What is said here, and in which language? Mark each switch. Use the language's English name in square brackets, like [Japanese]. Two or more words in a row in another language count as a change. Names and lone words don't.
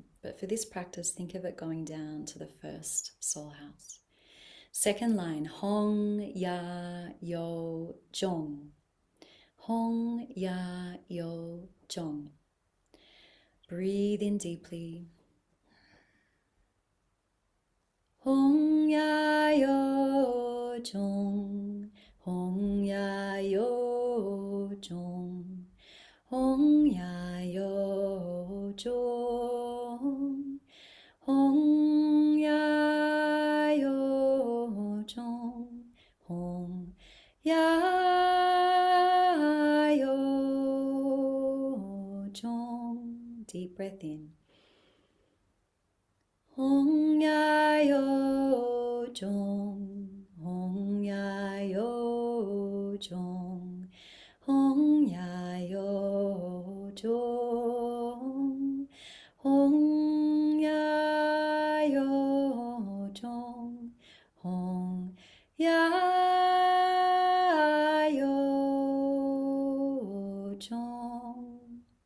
[English] But for this practice, think of it going down to the first soul house. Second line, Hong Ya Yo Jong. Hong Ya Yo Jong. Breathe in deeply. Hong Ya Yo Jong. Hong Ya Yo Jong. Hong Ya Yo Jong. Hong Ya Yo Jong. Hong Ya Yo Jong. Deep breath in. Hong Ya Yo Jong, Hong Ya Yo Jong, Hong Ya Yo Jong, Hong Ya Yo Jong, Hong Ya Yo Jong.